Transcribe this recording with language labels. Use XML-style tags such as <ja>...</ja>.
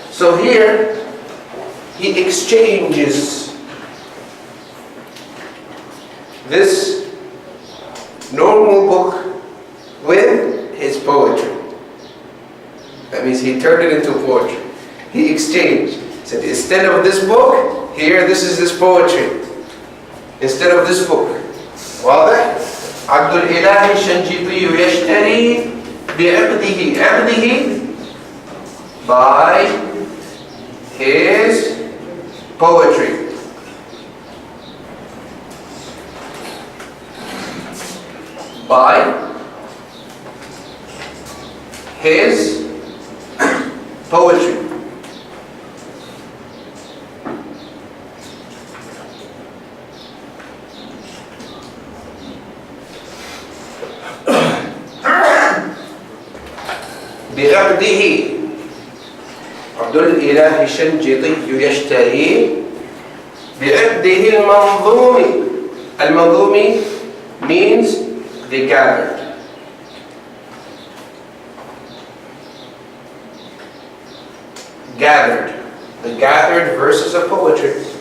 <en>So here, he exchanges this normal book with his poetry. That means he turned it into poetry. He exchanged. He said, instead of this book, here, this is this poetry. Instead of this book.</en> <ar>واضح؟ عبد الإله الشنقيطي يشتري بعقده. عقده</ar> <en>by his poetry. By his poetry.</en> <ar>بعقده عبد الإله الشنقيطي يشتري بعقده المنظوم. المنظوم</ar> <en>means the gathered. Gathered. The gathered verses of poetry.</en>